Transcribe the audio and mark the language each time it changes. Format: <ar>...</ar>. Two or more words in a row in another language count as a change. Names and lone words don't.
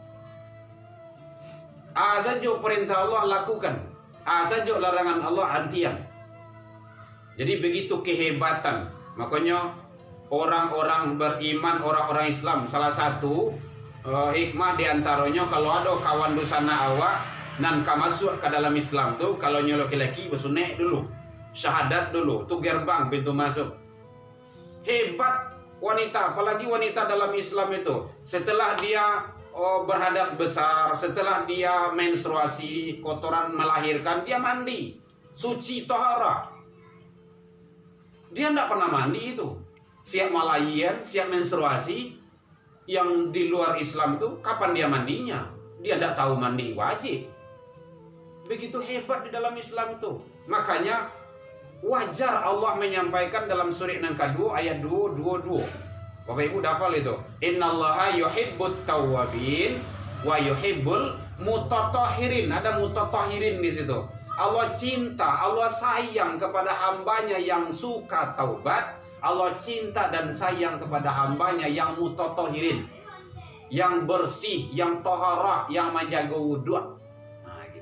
<id>Saja perintah Allah lakukan. Saja larangan Allah antian. Jadi begitu kehebatan. Makanya orang-orang beriman, orang-orang Islam, salah satu hikmah diantaranya kalau ada kawan</id> <min>dosana awak nan</min> <id>masuk ke dalam Islam tuh,</id> <min>kalau nyo</min> <id>laki-laki bersunek dulu, syahadat dulu, tuh gerbang pintu masuk. Hebat wanita, apalagi wanita dalam Islam itu, setelah dia berhadas besar, setelah dia menstruasi, kotoran melahirkan, dia mandi, suci tohara. Dia tidak pernah mandi itu. Siap malahiran, siap menstruasi. Yang di luar Islam itu kapan dia mandinya? Dia tidak tahu mandi wajib. Begitu hebat di dalam Islam itu. Makanya wajar Allah menyampaikan dalam surah yang kedua ayat 222. Bapak Ibu hafal itu.</id> <ar>إن الله يحب التوابين ويحب المتطهرين.</ar> <id>Ada mutatahhirin di situ. Allah cinta, Allah sayang kepada hambanya yang suka taubat. Allah cinta dan sayang kepada hambanya yang mutatahhirin, yang bersih, yang taharah, yang menjaga wudhu. Nah, gitu.</id>